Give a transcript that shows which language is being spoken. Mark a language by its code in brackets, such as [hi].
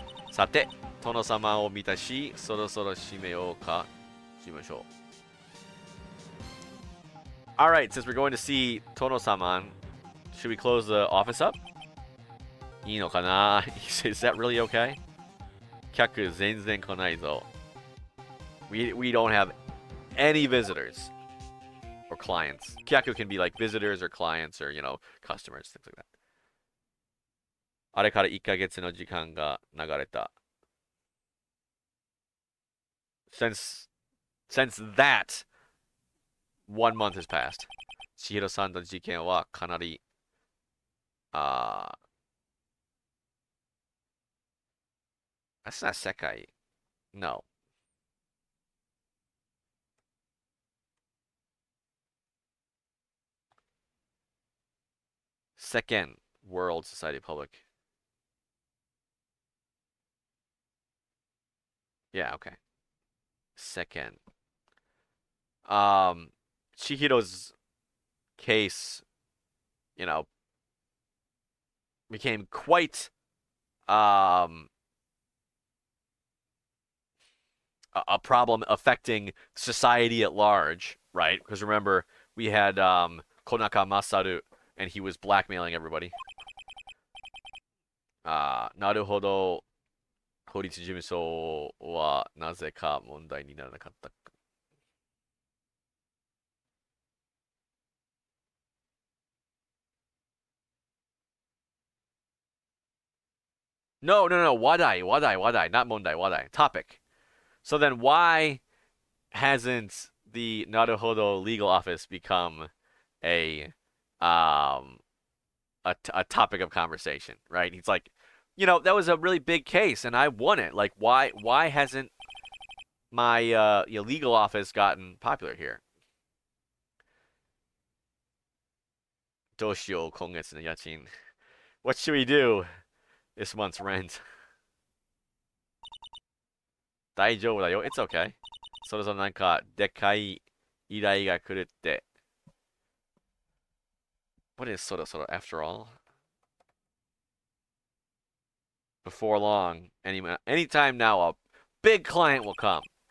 [ja] さて、殿様を見たし、そろそろ締めようかしましょう. [en] Alright, since we're going to see Tono-sama, should we close the office up? [ja] いいのかな? [en] Is that really okay? [ja] 客全然来ないぞ. [en] We don't have any visitors or clients. Kyaku can be like visitors or clients or, customers, things like that. [ja] あれから1ヶ月の時間が流れた. [en] Since that, 1 month has passed. [ja] 千尋さんの事件はかなり、 [en] that's not Sekai. No. Second World Society Public. Yeah, okay. Second. Chihiro's case, you know, became quite um, a problem affecting society at large, right? Because remember, we had Konaka Masaru, and he was blackmailing everybody. [ja] なるほど。法律事務所はなぜか問題にならなかった。 [en] No, no, no. Wadai, wadai, wadai. Not mondai, wadai. Topic. So then why hasn't the Naruhodo legal office become a um a topic of conversation, right? He's like, that was a really big case and I won it. Like why hasn't my legal office gotten popular here? [ja] どうしよう、今月の家賃。 [en] What should we do this month's rent? [ja] 大丈夫だよ. [en] It's okay. [ja] そろそろなんかでかい依頼が来るって. [en] What is そろそろ after all? Before long, anytime now, a big client will come.